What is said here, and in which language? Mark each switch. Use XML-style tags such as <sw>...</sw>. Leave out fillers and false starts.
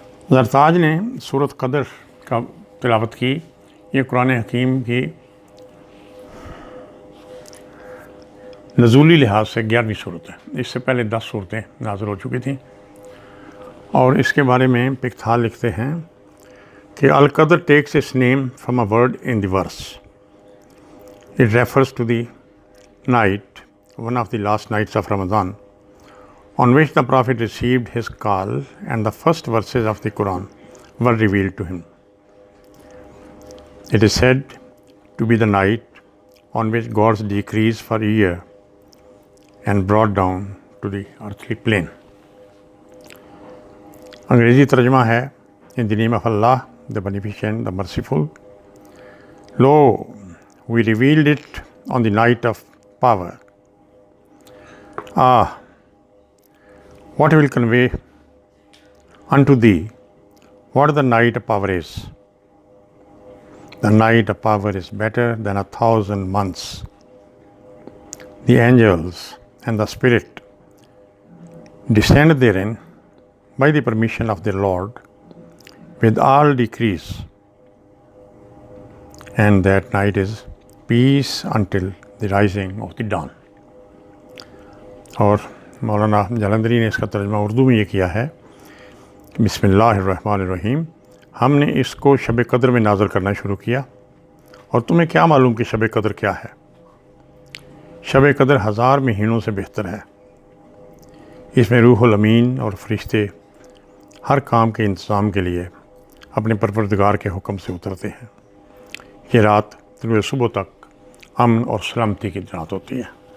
<ur>زرتاج نے سورۃ قدر کا تلاوت کی۔ یہ قرآن حکیم کی نزولی لحاظ سے 11ویں صورت ہے۔ اس سے پہلے 10 صورتیں نازل ہو چکی تھیں، اور اس کے بارے میں پکتھال لکھتے ہیں کہ</ur> <en>القدر takes its name from a word in the verse. It refers to the night, one of the last nights of Ramadan, on which the Prophet received his call and the first verses of the Quran were revealed to him. It is said to be the night on which God's decrees for a year and brought down to the earthly plane.</en> <ur>انگریزی ترجمہ ہے</ur> <en>In the name of Allah, the Beneficent, the Merciful. Lo, we revealed it on the night of power. Ah, what will convey unto thee what the night of power is? The night of power is better than 1,000 months. The angels and the Spirit descend therein by the permission of their Lord with all decrees, and that night is peace until the rising of the dawn.</en> <ur>اور مولانا جلندری نے اس کا ترجمہ اردو میں یہ کیا ہے،</ur> <ar>بسم اللہ الرحمن الرحیم۔</ar> <ur>ہم نے اس کو شب قدر میں نازل کرنا شروع کیا، اور تمہیں کیا معلوم کہ شب قدر کیا ہے؟ شب قدر 1000 مہینوں سے بہتر ہے۔ اس میں روح الامین اور فرشتے ہر کام کے انتظام کے لیے اپنے پروردگار کے حکم سے اترتے ہیں۔ یہ رات طلوع صبح تک امن اور سلامتی کی رات ہوتی ہے۔</ur>